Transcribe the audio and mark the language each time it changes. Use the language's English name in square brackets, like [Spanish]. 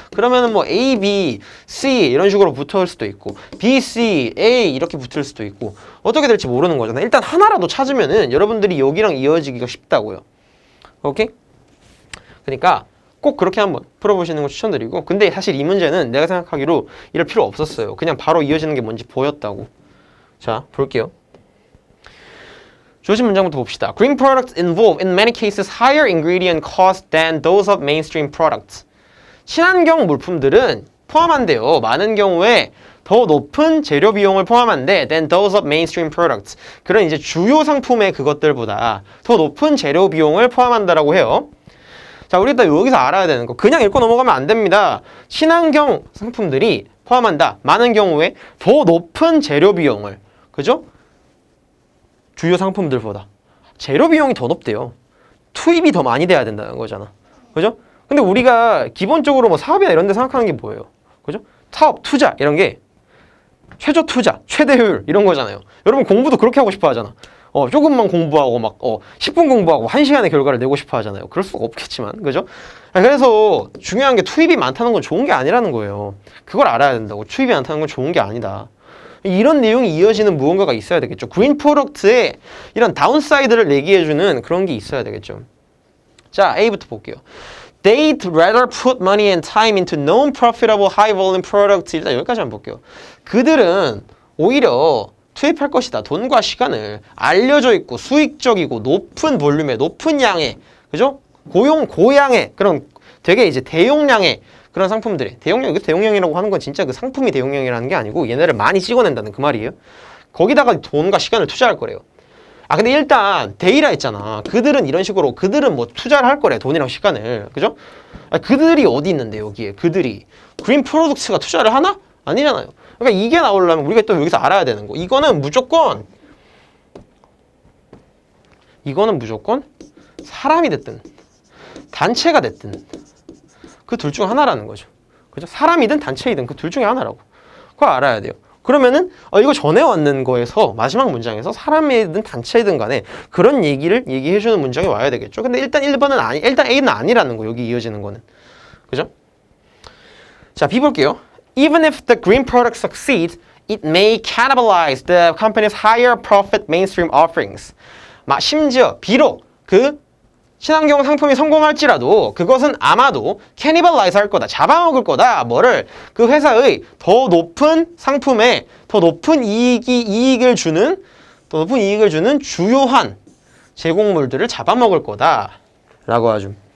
[Korean] 그러면은 뭐 A, B, C 이런 식으로 붙을 수도 있고 B, C, A 이렇게 붙을 수도 있고 어떻게 될지 모르는 거잖아요. 일단 하나라도 찾으면은 여러분들이 여기랑 이어지기가 쉽다고요. 오케이? 그러니까 꼭 그렇게 한번 풀어보시는 거 추천드리고 근데 사실 이 문제는 내가 생각하기로 이럴 필요 없었어요. 그냥 바로 이어지는 게 뭔지 보였다고. 자, 볼게요. 조심 문장부터 봅시다. [English] Green products involve in many cases higher ingredient cost than those of mainstream products. [Korean] 친환경 물품들은 포함한대요. 많은 경우에 더 높은 재료 비용을 포함한데 [English] than those of mainstream products. [Korean] 그런 이제 주요 상품의 그것들보다 더 높은 재료 비용을 포함한다라고 해요. 자, 우리 일단 여기서 알아야 되는 거 그냥 읽고 넘어가면 안 됩니다. 친환경 상품들이 포함한다. 많은 경우에 더 높은 재료 비용을 그죠? 주요 상품들보다 재료 비용이 더 높대요. 투입이 더 많이 돼야 된다는 거잖아. 그죠? 근데 우리가 기본적으로 뭐 사업이나 이런 데 생각하는 게 뭐예요? 그죠? 사업, 투자 이런 게 최저 투자, 최대 효율 이런 거잖아요. 여러분 공부도 그렇게 하고 싶어 하잖아. 조금만 공부하고 막 10분 공부하고 1시간의 결과를 내고 싶어 하잖아요. 그럴 수가 없겠지만, 그죠? 그래서 중요한 게 투입이 많다는 건 좋은 게 아니라는 거예요. 그걸 알아야 된다고. 투입이 많다는 건 좋은 게 아니다. 이런 내용이 이어지는 무언가가 있어야 되겠죠. 그린 프로덕트에 이런 다운사이드를 얘기해주는 그런 게 있어야 되겠죠. 자, A부터 볼게요. [English] They'd rather put money and time into non-profitable high-volume products. [Korean] 일단 여기까지만 볼게요. 그들은 오히려 투입할 것이다. 돈과 시간을 알려져 있고 수익적이고 높은 볼륨의 높은 양의 그죠? 고양의 그런 되게 이제 대용량의 그런 상품들이 대용량이라고 하는 건 진짜 그 상품이 대용량이라는 게 아니고 얘네를 많이 찍어낸다는 그 말이에요. 거기다가 돈과 시간을 투자할 거래요. 근데 일단 데이라 했잖아. 그들은 이런 식으로 그들은 뭐 투자를 할 거래. 돈이랑 시간을. 그죠? 그들이 어디 있는데 여기에 그들이 그린 프로덕트가 투자를 하나? 아니잖아요. 그러니까 이게 나오려면 우리가 또 여기서 알아야 되는 거. 이거는 무조건 사람이 됐든 단체가 됐든 그 둘 중 하나라는 거죠. 그죠? 사람이든 단체이든 그 둘 중에 하나라고. 그거 알아야 돼요. 그러면은 이거 전에 왔는 거에서 마지막 문장에서 사람이든 단체이든 간에 그런 얘기를 얘기해주는 문장이 와야 되겠죠. 근데 일단 1번은 일단 A는 아니라는 거. 여기 이어지는 거는. 그죠? 자, B 볼게요. [English] Even if the green product succeeds, it may cannibalize the company's higher profit mainstream offerings. [Korean] 심지어 비록 그 친환경 상품이 성공할지라도 그것은 아마도 cannibalize 할 거다. 잡아먹을 거다. 뭐를? 그 회사의 더 높은 상품에 더 높은 이익을 주는 주요한 제공물들을 잡아먹을 거다. 라고 하죠.